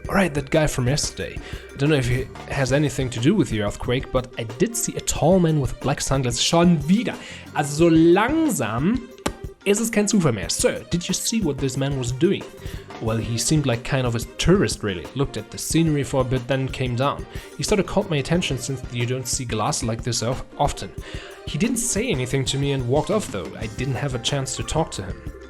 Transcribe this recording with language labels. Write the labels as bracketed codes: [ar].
[en] Alright, that guy from yesterday. I don't know if he has anything to do with the earthquake, but I did see a tall man with black sunglasses. [de] Schon wieder. Also so langsam ist es kein Zufall mehr. [en] Sir, did you see what this man was doing? Well, he seemed like kind of a tourist, really. Looked at the scenery for a bit, then came down. He sort of caught my attention since you don't see glass like this often. He didn't say anything to me and walked off, though. I didn't have a chance to talk to him.